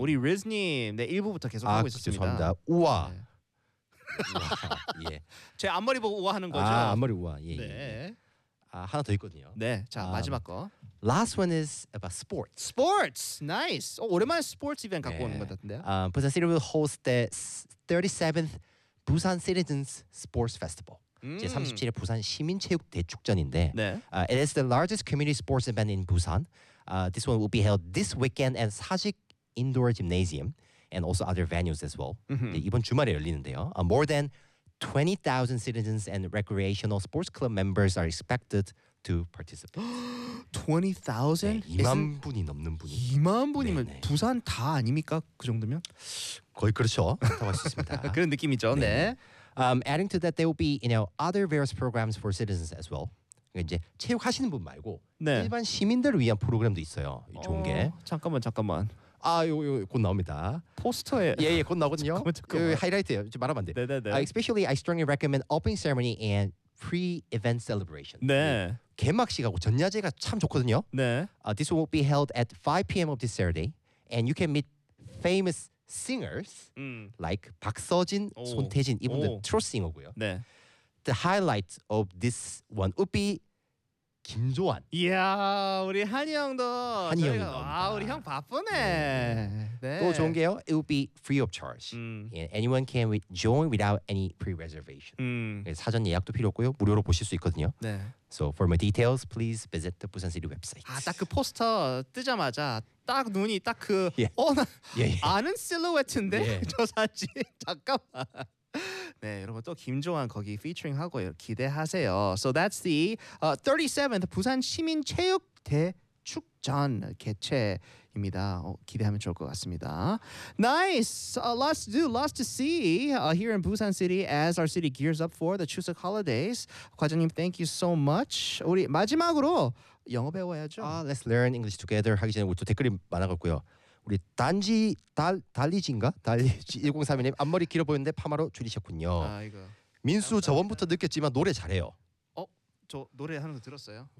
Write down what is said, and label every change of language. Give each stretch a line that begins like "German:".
Korean: 우리 리즈님. 네, 1부부터 계속 하고 있었습니다. 죄송합니다. 우와. 네. 우와, 예. 제 앞머리 보고 우아하는 거죠. 아, 앞머리 우아. 예, 네. 예. 아, 하나 더 있거든요. 네. 자, 마지막 거.
English: Last one is about sports. Sports. Nice.
Korean: 어, 오랜만에 스포츠 이벤트 갖고 예. 오는 것 같은데요.
English: Busan City will host the 37th Busan Citizens Sports Festival.
Korean: 제 37회 부산 시민체육 대축전인데 네.
English: It is the largest community sports event in Busan. This one will be held this weekend at Sajik Indoor Gymnasium. And also other venues as well. Mm-hmm.
Korean: 이번 주말에 열리는데요.
English: More than 20,000 citizens and recreational sports club members are expected to participate. 20,000?
Korean: 네, 2만 Isn't 분이 넘는 분이. 2만 분이면 네네. 부산 다 아닙니까? 그 정도면? 거의 그렇죠. 다 할 수 있습니다. 그런 느낌이죠. 네. 네.
English: Adding to that, there will be you know, other various programs for citizens as well.
Korean: 이제 체육 하시는 분 말고 네. 일반 시민들을 위한 프로그램도 있어요. 좋은 게. 잠깐만 잠깐만. 아, 요요 곧 나옵니다. 포스터에 예예 예, 곧 나오거든요. 그 하이라이트예요. 좀 말하면 안 돼. 네네네.
English: Especially I strongly recommend opening ceremony and pre-event celebration.
Korean: 네. 네. 개막식하고 전야제가 참 좋거든요. 네.
English: This will be held at 5 p.m. of this Saturday, and you can meet famous singers like 박서진, 오.
Korean: 손태진 이분들 트로트 싱어고요. 네.
English: The highlight of this one would be 김조한.
Korean: 이야 우리 한이 형도. 한이 형. 아 우리 형 바쁘네. 네. 네. 또 좋은 게요.
English: It will be free of charge. Yeah, anyone can join without any pre-reservation.
Korean: 사전 예약도 필요 없고요. 무료로 보실 수 있거든요. 네.
English: So for more details, please visit the Busan City website.
Korean: 아 딱 그 포스터 뜨자마자 딱 눈이 딱 그 yeah. 어, 나 yeah, yeah. 아는 실루엣인데 yeah. 저 사진 잠깐만. 네, 여러분 또 김조한 거기 피처링 하고 기대하세요.
English: So that's the 37th
Korean: 부산 시민 체육 대축전 개최입니다. 기대하면 좋을 것 같습니다.
English: Nice. Lots to do, lots to see here in Busan City as our city gears up for the Chuseok holidays. 과장님, thank you so much.
Korean: 우리 마지막으로 영어 배워야죠.
English: Let's learn English together.
Korean: 하기 전에 우리 또 댓글이 많아갖고요. 우리 단지 달 달리진가 달리 1032님 앞머리 길어 보이는데 파마로 줄이셨군요. 아이고. 민수 저번부터 느꼈지만 노래 잘해요. 어? 저 노래 하는 거 들었어요?